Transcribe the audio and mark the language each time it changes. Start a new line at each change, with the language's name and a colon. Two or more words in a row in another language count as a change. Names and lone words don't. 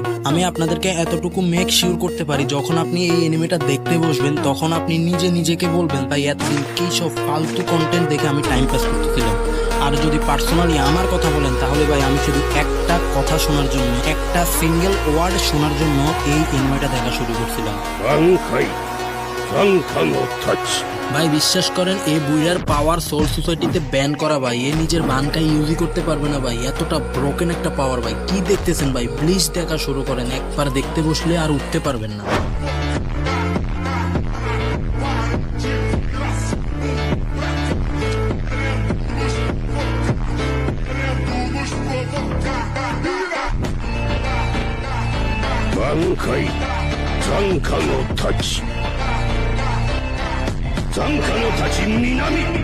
Bangla: আমি আপনাদেরকে এতটুকু
English: make sure
Bangla: করতে পারি, যখন আপনি এই এনিমেটা দেখতে বসবেন তখন আপনি নিজে নিজেকে বলবেন ভাই এতদিন কি সব ফালতু কন্টেন্ট দেখে আমি
English: time pass
Bangla: করতেছিলাম। আর যদি পার্সোনালি আমার কথা বলেন তাহলে ভাই আমি শুধু একটা কথা শোনার জন্য, একটা
English: single word
Bangla: শোনার জন্য এই এনিমেটা দেখা শুরু করছিলাম।
Japanese: 残花の太刀
Bangla: ভাই বিশ্বাস করেন এই বুইরার পাওয়ার সোল সোসাইটিতে ব্যান করা ভাই। এ নিজের বানকাই ইউজই করতে পারবে না ভাই, এতটা ব্রোকেন একটা পাওয়ার ভাই। কি দেখতেছেন ভাই, প্লিজ দেখা শুরু করেন, একবার দেখতে বসলে আর উঠতে পারবেন না।
Japanese: 挽回残花の太刀残花の太刀南